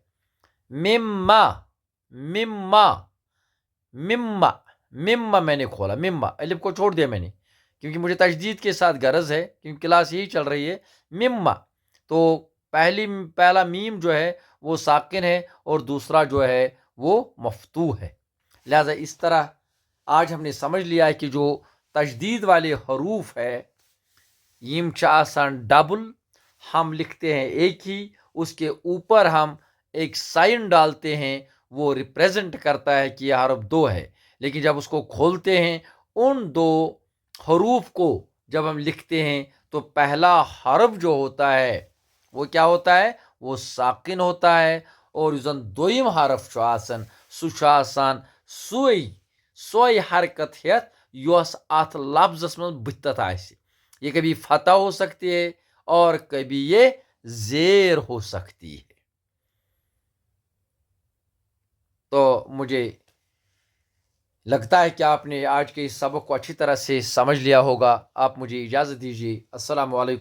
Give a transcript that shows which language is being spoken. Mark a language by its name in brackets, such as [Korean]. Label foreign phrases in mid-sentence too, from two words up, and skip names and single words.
[Urdu] مما مما مما مما میں نے کھولا, مما الف کو چھوڑ دیا میں نے کیونکہ مجھے تجدید کے ساتھ غرض ہے, کیونکہ کلاس یہی چل رہی ہے. مما تو پہلا میم جو ہے وہ ساکن ہے اور دوسرا جو ہے وہ مفتوح ہے. لہذا اس طرح آج ہم نے سمجھ لیا ہے کہ جو تجدید والے حروف ہے [Kashmiri] یم چھ آسان ڈبل, [Urdu] ہم لکھتے ہیں ایک ہی, اس کے اوپر ہم ایک سائن ڈالتے ہیں, وہ ریپریزنٹ کرتا ہے کہ یہ حرف دو ہے. لیکن جب اس کو کھولتے ہیں, ان دو حروف کو جب ہم لکھتے ہیں تو پہلا حرف جو ہوتا ہے وہ کیا ہوتا ہے, وہ ساکن ہوتا ہے, اور [Kashmiri] یزن دویم حرف چھُ آسان سُہ چھُ آسان سوئی حرکت ہیت یوس ات لفظس من بتت آسہِ. [Urdu] یہ کبھی فتح ہو سکتی ہے اور کبھی یہ زیر ہو سکتی ہے. تو مجھے لگتا ہے کہ آپ نے آج کے اس سبق کو اچھی طرح سے سمجھ لیا ہوگا. آپ مجھے اجازت دیجیے.